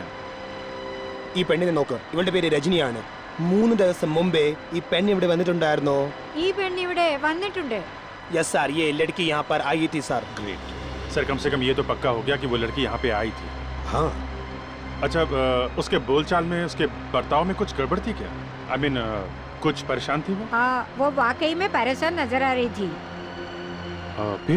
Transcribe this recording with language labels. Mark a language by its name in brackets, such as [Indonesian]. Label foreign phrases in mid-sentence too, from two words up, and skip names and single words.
[Malayalam] ഈ പെണ്ണിനെ നോക്ക്. ഇവളുടെ പേര് രജനിയാണ്. 3 ദിവസം മുമ്പേ ഈ പെണ്ണ് ഇവിടെ വന്നിട്ടുണ്ടായിരുന്നോ? ഈ പെണ്ണ് ഇവിടെ വന്നിട്ടുണ്ട്. [English] yes sir, [Hindi] ये लड़की यहाँ पर आई थी सर. [English] great sir, [Hindi] कम से कम ये तो पक्का हो गया कि वो लड़की यहाँ पे आई थी. हाँ. अच्छा, उसके बोलचाल में, उसके बर्ताव में कुछ गड़बड़ थी क्या? [English] I mean [Hindi] कुछ परेशान थी वो? हाँ, वो वाकई में परेशान नजर आ रही थी. फिर